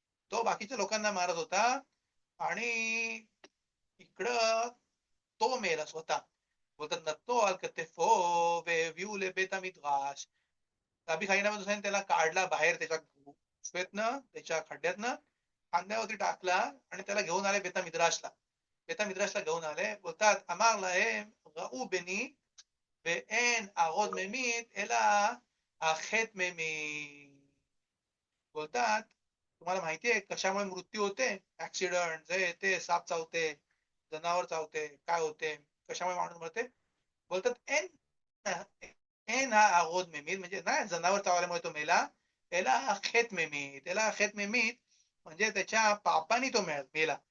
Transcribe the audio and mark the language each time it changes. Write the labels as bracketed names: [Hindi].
[Marathi] तो बाकीच्या लोकांना मारत होता, आणि इकडं तो मेला स्वतः. [Hebrew] बोलतात नतो अल कतेफो והביאו לבית המדרש. [Marathi] रबी खनीना बिन दोसाने त्याला काढला बाहेर त्याच्या गुफेतनं, त्याच्या खड्ड्यातनं, खांद्यावरती टाकला, आणि त्याला घेऊन आले बेता मिद्राशला घेऊन आले. [Hebrew] बोलतात אמר להם ראו בני ואין ערוד ממית אלא החטא ממית. [Marathi] बोलतात तुम्हाला माहिती आहे कशामुळे मृत्यू होते, ऍक्सिडेंट ते साप चावते, जनावर चावते, काय होते, कशामुळे माणूस मरते. बोलतात एन हा आगोद मेमीत, म्हणजे नाही जनावर चावल्यामुळे तो मेला, याला खेत मेमीत, याला खेत मेमीत म्हणजे त्याच्या पापानी तो मेला.